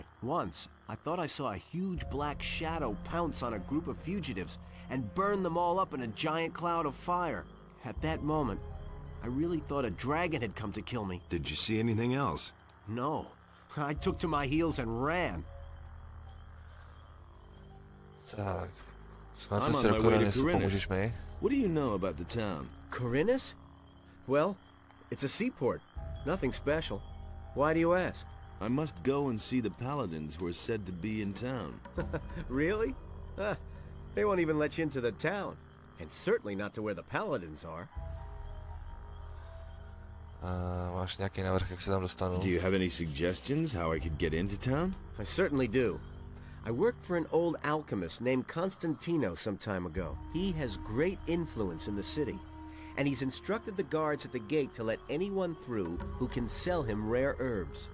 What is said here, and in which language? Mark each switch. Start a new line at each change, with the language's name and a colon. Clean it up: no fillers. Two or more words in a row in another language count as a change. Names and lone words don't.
English: Once, I thought I saw a huge black shadow pounce on a group of fugitives and burn them all up in a giant cloud of fire. At that moment, I really thought a dragon had come to kill me. Did you see anything else? No. I took to my heels and ran.
Czech: Tak.
English: I'm
Czech: Snad
English: on
Czech: se
English: my
Czech: do
English: way to
Czech: Korenesu,
English: Korenes.
Czech: pomůžeš mi?
English: What do you know about the town? Corinus? Well, it's a seaport. Nothing special. Why do you ask? I must go and see the paladins who are said to be in town. Really? They won't even let you into the town. And certainly not to where the paladins are.
Czech: Máš nějaký návrh, jak se tam dostanu?
English: Do you have any suggestions how I could get into town? I certainly do. I worked for an old alchemist named Constantino some time ago. He has great influence in the city, and he's instructed the guards at the gate to let anyone through who can sell him rare herbs.